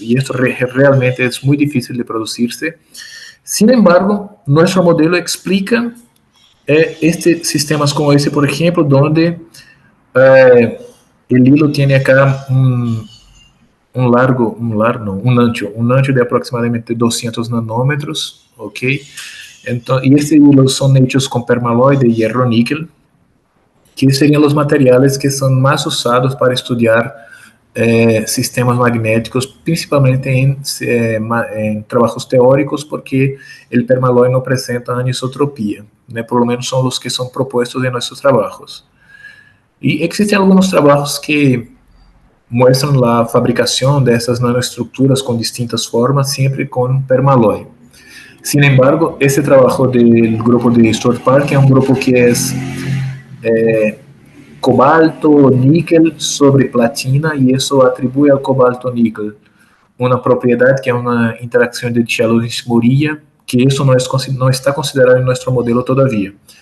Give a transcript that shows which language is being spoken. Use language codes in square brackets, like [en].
[es] Y esto realmente es muy difícil de producirse. Sin embargo, nuestro modelo explica sistemas como ese, por ejemplo, donde eh, el hilo tiene acá un ancho de aproximadamente 200 nanómetros, ¿ok? [pt] Entonces, y estos hilos son hechos con permaloy de hierro-níquel, que seriam os materiais que são mais usados para estudar sistemas magnéticos, principalmente em trabalhos teóricos, porque o permaloy não apresenta anisotropia, né? [es] Por lo menos [pt] são os que são propostos em nossos trabalhos. E existem alguns trabalhos que mostram a fabricação dessas nanoestruturas com distintas formas, sempre com permaloy. [es] Sin embargo, [pt] esse trabalho do grupo de Stuart Park é um [es] grupo que é cobalto níquel sobre platina y eso atribuye al cobalto níquel una propiedad que es una interacción de Challis-Mourilla, que eso no está considerado en nuestro modelo todavía.